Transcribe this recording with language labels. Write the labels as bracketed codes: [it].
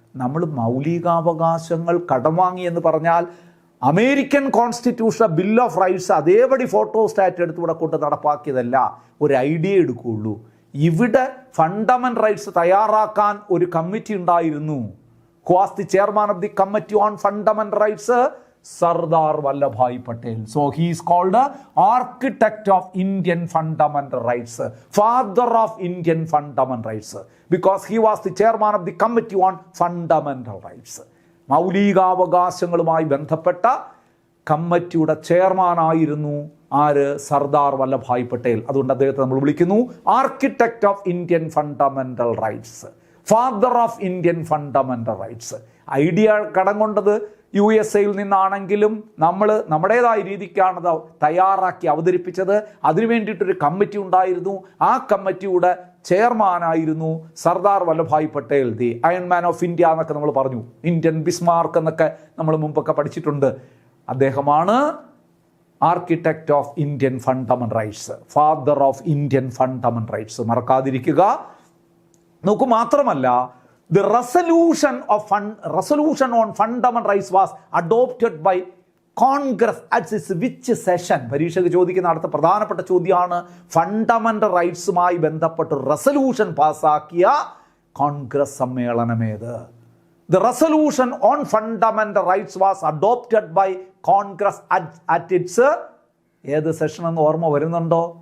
[ml] നമ്മൾ മൗലികാവകാശങ്ങൾ കടം വാങ്ങി എന്ന് പറഞ്ഞാൽ American constitution bill of rights അതേപടി ഫോട്ടോസ്റ്റാറ്റ് എടുത്ത് ഇവിടെ കൊണ്ട് നടപ്പാക്കിയതല്ല, ഒരു ഐഡിയ എടുക്കുകയുള്ളൂ. ഇവിടെ ഫണ്ടമെൻ്റൽ റൈറ്റ്സ് തയ്യാറാക്കാൻ ഒരു കമ്മിറ്റി ഉണ്ടായിരുന്നു. [en] Who was the chairman of the Committee on Fundamental Rights? Sardar Vallabhbhai Patel. So he is called the architect of Indian fundamental rights, father of Indian fundamental rights, because he was the chairman of the Committee on Fundamental Rights. [ml] മൗലികാവകാശങ്ങളുമായി ബന്ധപ്പെട്ട കമ്മിറ്റിയുടെ ചെയർമാനായിരുന്നു ആര്? സർദാർ വല്ലഭായ് പട്ടേൽ. അതുകൊണ്ട് അദ്ദേഹത്തെ നമ്മൾ വിളിക്കുന്നു [en] architect of Indian fundamental rights, [ml] father of Indian fundamental rights. Idea കടം കൊണ്ടത് USA-യിൽ നിന്നാണെങ്കിലും നമ്മൾ നമ്മുടേതായ രീതിക്കാണ് തയ്യാറാക്കി അവതരിപ്പിച്ചത്. അതിനു വേണ്ടിയിട്ടൊരു കമ്മിറ്റി ഉണ്ടായിരുന്നു. ആ കമ്മിറ്റിയുടെ ചെയർമാനായിരുന്നു Sardar Vallabhbhai Patel, [en] the iron man of India [ml] എന്നൊക്കെ നമ്മൾ പറഞ്ഞു. ഇന്ത്യൻ ബിസ്മാർക്ക് എന്നൊക്കെ നമ്മൾ മുമ്പൊക്കെ പഠിച്ചിട്ടുണ്ട്. അദ്ദേഹമാണ് [en] architect of Indian fundamental rights, [ml] father of Indian fundamental rights. മറക്കാതിരിക്കുക. നോക്കൂ, മാത്രമല്ല [en] the resolution on fundamental rights was adopted by Congress at its which session? [ml] പരീക്ഷയ്ക്ക് ചോദിക്കുന്ന അടുത്ത പ്രധാനപ്പെട്ട ചോദ്യമാണ്. ഫണ്ടമെൻ്റൽ റൈറ്റ്സുമായി ബന്ധപ്പെട്ട് റെസൊല്യൂഷൻ പാസ്സാക്കിയ Congress സമ്മേളനമേത്? [en] The resolution on fundamental rights was adopted by Congress at its [ml] ഏത് സെഷൻ എന്ന് ഓർമ്മ വരുന്നുണ്ടോ?